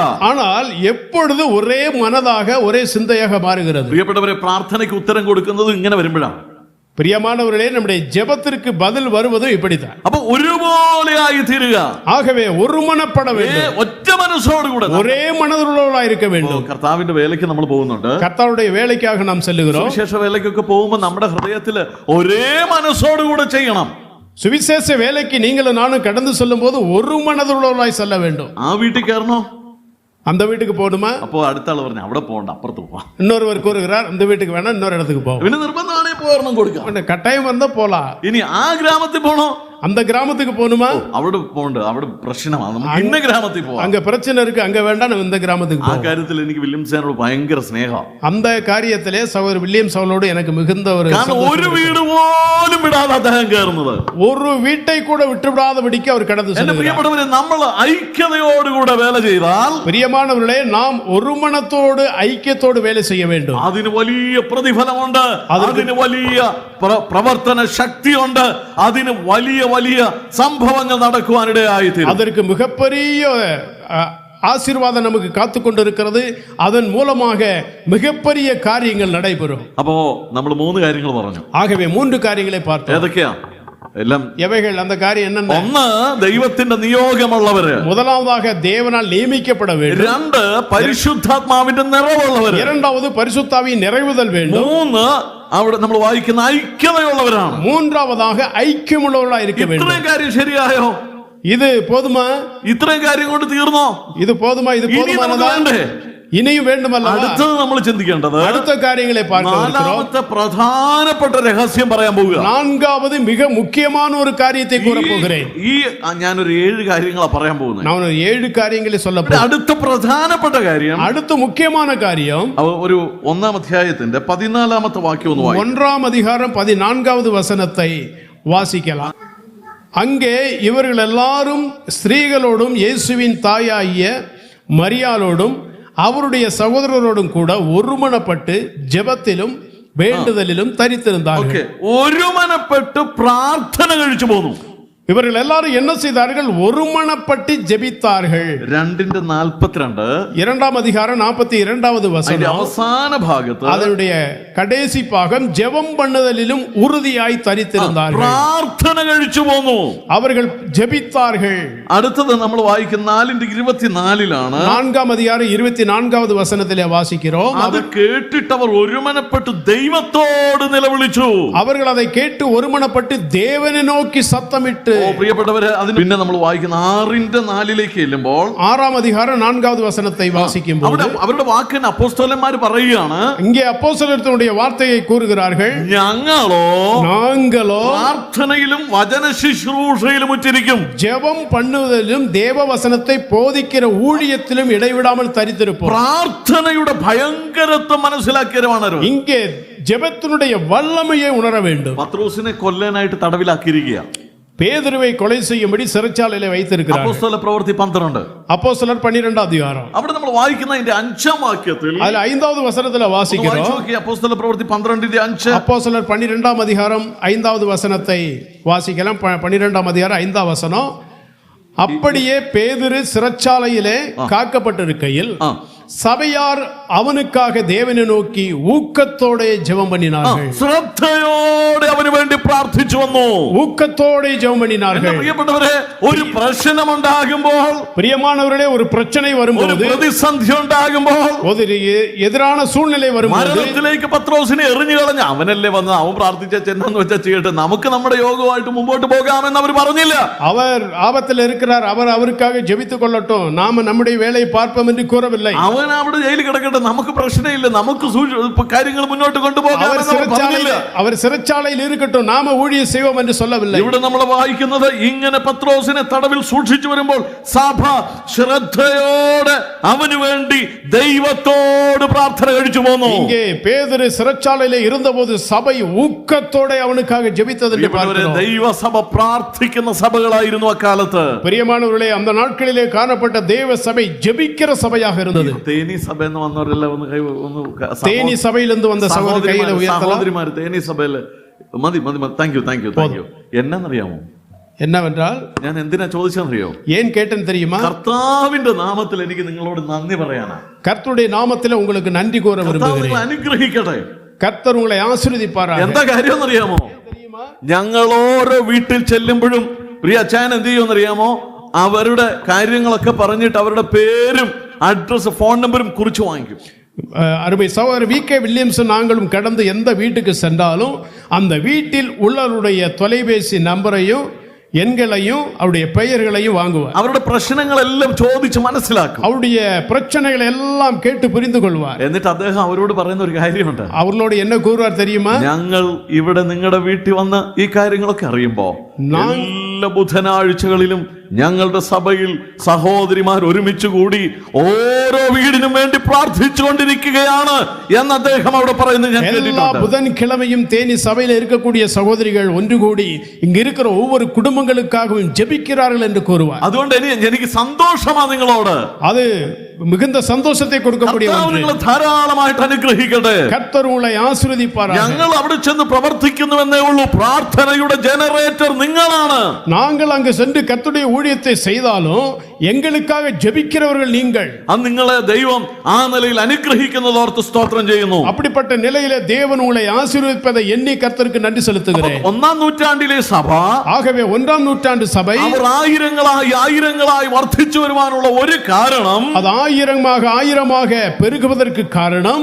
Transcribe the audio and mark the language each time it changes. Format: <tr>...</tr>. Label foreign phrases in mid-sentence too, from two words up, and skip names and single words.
<ta>ஆனால் எப்பொழுது ஒரே மனதாக ஒரே சிந்தையாக மாறுகிறது?</ta> <ml>പ്രിയപ്പെട്ടവരെ, പ്രാർത്ഥനയ്ക്ക് ഉത്തരം കൊടുക്കുന്നത് ഇങ്ങനെ വരുമ്പോഴാണ്.</ml> <ta>பிரியமானவர்களே, நம்முடைய ஜெபத்திற்கு பதில் வருவது இப்படித்தான்.</ta> <ml>അപ്പൊ ഒരുപോലെ ആയി തീരുക.</ml> <ta>ஆகவே ஒருமனப்பட வேண்டும்.</ta> <ml>ഒറ്റ മനസ്സോടുകൂടെ</ml> <ta>ஒரே மனதுள்ளவர்களாய் இருக்க வேண்டும்.</ta> <ml>കർത്താവിന്റെ വേലയ്ക്ക് നമ്മൾ പോകുന്നുണ്ട്.</ml> <ta>கர்த்தருடைய வேலைக்காக நாம் செல்லுகிறோம்.</ta> <ml>സുവിശേഷ വേലയ്ക്കൊക്കെ പോകുമ്പോൾ നമ്മുടെ ഹൃദയത്തിൽ ഒരേ മനസ്സോടുകൂടെ ചെയ്യണം.</ml> <ta>சுவிசேஷ வேலைக்கு நீங்களும் நானும் கடந்து செல்லும் போது ஒரு மனதுள்ளவர்களாய் செல்ல வேண்டும்.</ta> <ml>ആ വീട്ടിൽ കയറണോ?</ml> <ta>அந்த வீட்டுக்கு போகணுமா?</ta> <ml>അപ്പോ അടുത്ത ആള് പറഞ്ഞു അവിടെ പോകണ്ട, അപ്പുറത്ത് പോവാം.</ml> <ta>இன்னொருவர் கூறுகிறார், இந்த வீட்டுக்கு வேணாம், இன்னொரு இடத்துக்கு போவோம்.</ta> <ml>പിന്നെ നിർബന്ധമാണ് ഒരെണ്ണം കൊടുക്കാം.</ml> <ta>கட்டாயம் வந்தா போலாம்.</ta> <ml>ഇനി ആ ഗ്രാമത്തിൽ പോണോ?</ml> <ta>அந்த கிராமத்துக்கு போகணுமா?</ta> <ml>അവിടെ പോകണ്ട, അവിടെ പ്രശ്നമാണ്. നമുക്ക് ഇന്ന ഗ്രാമത്തിൽ പോവാം.</ml> <ta>அங்க பிரச்சனை இருக்கு, அங்க வேண்டாம், நம்ம இந்த கிராமத்துக்கு ആ போவோம்.</ta> <ml>കാര്യത്തിൽ എനിക്ക് വില്യംസനോട് ഭയങ്കര സ്നേഹം.</ml> <ta>அந்த காரியத்திலே சகோதரர் வில்லியம் சவுலோடு எனக்கு மிகுந்த ஒரு</ta> <ml>കാരണം ഒരു വീട് പോലും വിടാതെ അദ്ദേഹം കയറുന്നത്,</ml> <ta>ஒரு வீட்டை கூட விட்டுவிடாதபடிக்கு அவர் கடந்து</ta> <ml>എന്റെ</ml> <ta>செல்கிறார்.</ta> <ml>പ്രിയപ്പെട്ടവരെ, നമ്മൾ ഐക്യതയോടുകൂടെ വേല ചെയ്താൽ,</ml> <ta>பிரியமானவர்களே, நாம் ஒரு மனத்தோடு ஐக்கியத்தோடு வேலை செய்ய வேண்டும்.</ta> <ml>അതിന് വലിയ പ്രതിഫലമുണ്ട്, അതിന് വലിയ പ്രവർത്തന ശക്തിയുണ്ട്, അതിന് വലിയ വലിയ സംഭവങ്ങൾ നടക്കുവാനിടയായി തീരും.</ml> <ta>அதற்கு மிகப்பெரிய ஆசீர்வாதம் நமக்கு காத்து கொண்டிருக்கிறது. அதன் மூலமாக மிகப்பெரிய காரியங்கள் நடைபெறும்.</ta> <ml>അപ്പോ നമ്മൾ 3 കാര്യങ്ങൾ പറഞ്ഞു.</ml> <ta>ஆகவே 3 காரியங்களை பார்த்தோம்.</ta> <ml>ഏതൊക്കെയാ? എല്ലാം</ml> <ta>எவைகள்? அந்த காரியம் என்னென்ன?</ta> <ml>ഒന്ന്, ദൈവത്തിന്റെ നിയോഗമുള്ളവര്.</ml> <ta>முதலாவதாக தேவனால் நியமிக்கப்பட வேண்டும்.</ta> <ml>2, പരിശുദ്ധാത്മാവിന്റെ നിറവുള്ളവര്.</ml> <ta>இரண்டாவது பரிசுத்தாவியின் நிறைவுதல் வேண்டும்.</ta> <ml>3, അവിടെ നമ്മൾ വായിക്കുന്ന ഐക്യതയുള്ളവരാണ്.</ml> <ta>மூன்றாவதாக ஐக்கியமுள்ளவர்களாக இருக்க வேண்டும்.</ta> <ml>ഇത്രയും കാര്യം ശരിയായോ?</ml> <ta>இது போதுமா?</ta> <ml>ഇത്രയും കാര്യം കൊണ്ട് തീർന്നോ?</ml> <ta>இது போதுமா? இது போதுமானதா? இனியும் வேண்டுமல்லவா?</ta> <ml>അടുത്തത് നമ്മൾ ചിന്തിക്കേണ്ടത്,</ml> <ta>அடுத்த காரியங்களை பார்க்கிறோம்.</ta> <ml>നാലാമത്തെ പ്രധാനപ്പെട്ട രഹസ്യം പറയാൻ പോവുക.</ml> <ta>நான்காவது மிக முக்கியமான ஒரு காரியத்தை கூற போகிறேன்.</ta> <ml>ഞാനൊരു 7 കാര്യങ്ങളാ പറയാൻ പോകുന്നത്.</ml> <ta>நான் ஒரு 7 காரியங்களை சொல்ல போகிறேன்.</ta> <ml>അടുത്ത പ്രധാനപ്പെട്ട കാര്യം,</ml> <ta>அடுத்த முக்கியமான காரியம்,</ta> <ml>ഒരു 1-ാം അധ്യായത്തിന്റെ 14-ാമത്തെ വാക്യം ഒന്ന് വായിക്കാം.</ml> <ta>1-ஆம் அதிகாரம் 14வது வசனத்தை வாசிக்கலாம். அங்கே இவர்கள் எல்லாரும் ஸ்திரீகளோடும் இயேசுவின் தாயாகிய மரியாளோடும் அவருடைய சகோதரரோடும் கூட ஒருமனப்பட்டு ஜெபத்திலும் வேண்டுதலிலும் தரித்திருந்தார்கள். ஒருமனப்பட்டு பிரார்த்தனை</ta> <ml>കഴിച്ചു പോന്നു.</ml> <ta>இவர்கள் எல்லாரும் என்ன செய்தார்கள்? ஒருமனப்பட்டு ஜெபித்தார்கள். 2:42, 2-ஆம் அதிகாரம் 42வது வசனம்,</ta> <ml>അവസാന ഭാഗത്ത്,</ml> <ta>அதனுடைய கடைசி பாகம், ஜெபம் பண்ணுதலிலும் உறுதியாய் தரித்திருந்தார்கள்.</ta> <ml>பிரார்த்தனை കഴിച്ചു പോന്നു.</ml> <ta>அவர்கள் ஜெபித்தார்கள்.</ta> <ml>അടുത്തത് നമ്മൾ വായിക്കുന്ന 4:24</ml> <ta>4-ஆம் அதிகாரம் 24வது வசனத்திலே வாசிக்கிறோம்.</ta> <ml>അത് കേട്ടിട്ട് അവർ ഒരുമനപ്പെട്ട് ദൈവത്തോട് നിലവിളിച്ചു.</ml> <ta>அவர்கள் அதை கேட்டு ஒருமனப்பட்டு தேவனை நோக்கி சத்தமிட்டு.</ta> <ml>പ്രിയപ്പെട്ടവരെ, അതിന് പിന്നെ നമ്മൾ വായിക്കുന്ന 6:4 ചെല്ലുമ്പോൾ,</ml> <ta>6-ஆம் அதிகாரம் 4வது வசனத்தை வாசிக்கும்போது</ta> <ml>അവരുടെ വാക്കിന് അപ്പോസ്തലന്മാർ പറയുകയാണ്,</ml> <ta>இங்கே அப்போஸ்தலர்களுடைய வார்த்தையை கூறுகிறார்கள்,</ta> <ml>ഞങ്ങളോ പ്രാർത്ഥനയിലും വചന ശുശ്രൂഷയിലും ഉറ്റിരിക്കും.</ml> <ta>ஜெபம் பண்ணுவதிலும் தேவ வசனத்தை போதிக்கிற ஊழியத்திலும் இடைவிடாமல் தரித்திருப்போம்.</ta> <ml>പ്രാർത്ഥനയുടെ ഭയങ്കരത്വം മനസ്സിലാക്കിയവരാണ്.</ml> <ta>இங்கே ஜெபத்தினுடைய வல்லமையை உணர வேண்டும்.</ta> <ml>പത്രോസിനെ കൊല്ലാനായിട്ട് തടവിലാക്കിയിരിക്കുക.</ml> <ta>பேதுருவை கொலை செய்யும்படி சிறைச்சாலையிலே வைத்திருக்கிறார்.</ta> <ml>അപ്പോസ്തല പ്രവൃത്തി 12,</ml> <ta>அப்போஸ்தலர் 12 அதிகாரம்.</ta> <ml>അവിടെ നമ്മൾ വായിക്കുന്ന അതിന്റെ 5-ാം വാക്യത്തിൽ,</ml> <ta>அதுல 5வது வசனத்துல வாசிக்கிறோம்.</ta> <ml>അപ്പോസ്തല പ്രവൃത്തി 12:5,</ml> <ta>அப்போஸ்தலர் 12ஆம் அதிகாரம் 5வது வசனத்தை வாசிக்கலாம். 12ஆம் அதிகாரம் 5ஆம் வசனம், அப்படியே பேதுரு சிறைச்சாலையிலே காக்கப்பட்டிருக்கையில் சபையார் அவனுக்காக தேவனை நோக்கி ஊக்கத்தோட ஜெபம் பண்ணினார்கள்.</ta> <ml>ശ്രദ്ധയോടെ അവന് വേണ്ടി പ്രാർത്ഥിച്ചു വന്നു.</ml> <ta>ஊக்கத்தோட ஜெபம் பண்ணினார்கள்.</ta> <ml>പ്രിയപ്പെട്ടവരെ, ഒരു പ്രശ്നമുണ്ടാകുമ്പോൾ,</ml> <ta>பிரியமானவர்களே, ஒரு பிரச்சனை வரும்போது,</ta> <ml>പ്രതിസന്ധി ഉണ്ടാകുമ്പോൾ,</ml> <ta>ஒரு எதிரான சூழ்நிலை வரும்போது,</ta> <ml>മരണത്തിലേക്ക് പത്രോസിനെ എറിഞ്ഞു കളഞ്ഞ, അവനല്ലേ വന്ന് അവൻ പ്രാർത്ഥിച്ച ചെന്നെന്ന് വെച്ചാൽ ചെയ്യട്ടെ, നമുക്ക് നമ്മുടെ യോഗമായിട്ട് മുമ്പോട്ട് പോകാമെന്ന് അവർ പറഞ്ഞില്ല.</ml> <ta>அவர் ஆபத்தில் இருக்கிறார், அவர் அவருக்காக ஜெபித்துக் கொள்ளட்டும், நாம நம்முடைய வேலையை பார்ப்போம் என்று கூறவில்லை.</ta> <ml>അവൻ അവിടെ ജയിലിൽ കിടക്കട്ടെ, നമുക്ക് പ്രശ്നമില്ല, നമുക്ക് കാര്യങ്ങൾ മുന്നോട്ട് കൊണ്ടുപോകാം.</ml> <ta>அவர் சிறைச்சாலையில் இருக்கட்டும், நாம ஊழியம் செய்வோம் என்று சொல்லவில்லை.</ta> <ml>ഇവിടെ നമ്മൾ വായിക്കുന്നത്, ഇങ്ങനെ പത്രോസിനെ തടവിൽ സൂക്ഷിച്ചു വരുമ്പോൾ സഭ ശ്രദ്ധയോടെ അവന് വേണ്ടി ദൈവത്തോട് പ്രാർത്ഥന കഴിച്ചു പോന്നു.</ml> <ta>இங்கே பேதுரு சிறைச்சாலையிலே இருந்தபோது சபை ஊக்கத்தோட அவனுக்காக ஜெபித்தது என்று பார்க்கிறோம்.</ta> <ml>ദൈവസഭ പ്രാർത്ഥിക്കുന്ന സഭകളായിരുന്നു അക്കാലത്ത്.</ml> <ta>பிரியமானவர்களே, அந்த நாட்களிலே காணப்பட்ட தேவ சபை ஜெபிக்கிற சபையாக இருந்தது.</ta> <ml>തേനി സഭ എന്ന് വന്നവരെല്ലാം</ml> <ta>தேனி சபையிலிருந்து வந்த சகோதர கையில உயர்த்தலாம்.</ta> <ml>സഹോദരിമാർ തേനി സഭയില് മതി.</ml> <en>thank you.</en> <ml>എന്നറിയാമോ?</ml> <ta>என்னவென்றால்,</ta> <ml>ഞാൻ എന്തിനാ ചോദിച്ചെന്നറിയോ?</ml> <ta>ஏன் கேட்டேன் தெரியுமா?</ta> <ml>കർത്താവിന്റെ നാമത്തിൽ എനിക്ക് നിങ്ങളോട് നന്ദി പറയാനാ.</ml> <ta>கர்த்தருடைய நாமத்தில் உங்களுக்கு நன்றி கூற விரும்புகிறேன்.</ta> <ml>അനുഗ്രഹിക്കട്ടെ.</ml> <ta>கர்த்தர் உங்களை ஆசீர்வதிப்பாராக.</ta> <ml>എന്താ കാര്യം എന്നറിയാമോ? ഞങ്ങൾ ഓരോ വീട്ടിൽ ചെല്ലുമ്പോഴും പ്രിയ അച്ചായൻ എന്ത് ചെയ്യുമെന്നറിയാമോ? അവരുടെ കാര്യങ്ങളൊക്കെ പറഞ്ഞിട്ട് അവരുടെ പേരും</ml> <en>address, phone numberum</en> <ml>കുറിച്ച് വാങ്ങിക്കും.</ml> <ta>அருமை சகோதரர் வி.கே. வில்லியம்சன் நாங்களும் கடந்து எந்த வீட்டுக்கு சென்றாலும் அந்த வீட்டில் உள்ளவருடைய தொலைபேசி நம்பரையும் எண்களையும் அவருடைய பெயர்களையும் வாங்குவார்.</ta> <ml>അവരുടെ പ്രശ്നങ്ങളെല്ലാം ചോദിച്ച് മനസ്സിലാക്കും.</ml> <ta>அவருடைய பிரச்சனைகளை எல்லாம் கேட்டு புரிந்து கொள்வார்.</ta> <ml>എന്നിട്ട് അദ്ദേഹം അവരോട് പറയുന്ന ഒരു കാര്യമുണ്ട്.</ml> <ta>அவர்களோடு என்ன கூறுவார் தெரியுமா?</ta> <ml>ഞങ്ങൾ ഇവിടെ നിങ്ങളുടെ വീട്ടിൽ വന്ന് ഈ കാര്യങ്ങളൊക്കെ അറിയുമ്പോ എല്ലാ ബുധനാഴ്ചകളിലും ഞങ്ങളുടെ സഭയിൽ സഹോദരിമാർ ഒരുമിച്ച് കൂടി ഓരോ വീടിനും വേണ്ടി പ്രാർത്ഥിച്ചുകൊണ്ടിരിക്കുകയാണ് എന്ന് അദ്ദേഹം അവിടെ പറയുന്നത് ഞാൻ കേട്ടിട്ടുണ്ട്.</ml> <ta>புதன்கிழமையும் தேனி சபையில் இருக்கக்கூடிய சகோதரிகள் ஒன்று கூடி இங்க இருக்கிற ஒவ்வொரு குடும்பங்களுக்காகவும் ஜெபிக்கிறார்கள் என்று கூறுவார்.</ta> <ml>അതുകൊണ്ട് എനിക്ക് സന്തോഷമാണ് നിങ്ങളോട്.</ml> <ta>அது மிகுந்த சந்தோஷத்தை கொடுக்கக்கூடிய ஒன்று.</ta> <ml>ധാരാളമായിട്ട് അനുഗ്രഹിക്കട്ടെ.</ml> <ta>கர்த்தர் உங்களை ஆசீர்வதிப்பாராகட்டே.</ta> <ml>ഞങ്ങൾ അവിടെ ചെന്ന് പ്രവർത്തിക്കുന്നുവെന്നേ ഉള്ളൂ. പ്രാർത്ഥനയുടെ ജനറേറ്റർ നിങ്ങളാണ്.</ml> <ta>நாங்கள் அங்கு சென்று கர்த்தருடைய ஊழியத்தை செய்தாலும் எங்களுக்காக ஜெபிக்கிறவர்கள் நீங்கள்.</ta> <ml>അത് നിങ്ങളെ ദൈവം ആ നിലയിൽ അനുഗ്രഹിക്കുന്നത് ഓർത്ത് സ്തോത്രം ചെയ്യുന്നു.</ml> <ta>அப்படிப்பட்ட நிலையிலே தேவன் உங்களை ஆசீர்வதிப்பதை எண்ணி கர்த்தருக்கு நன்றி செலுத்துகிறேன்.</ta> <ml>ഒന്നാം നൂറ്റാണ്ടിലെ സഭ,</ml> <ta>ஆகவே ஒன்றாம் நூற்றாண்டு சபை</ta> <ml>അവർ ആയിരങ്ങളായി വർദ്ധിച്ചു വരുവാനുള്ള ഒരു കാരണം</ml> <ta>அது ஆயிரமாக பெருகுவதற்கு காரணம்</ta>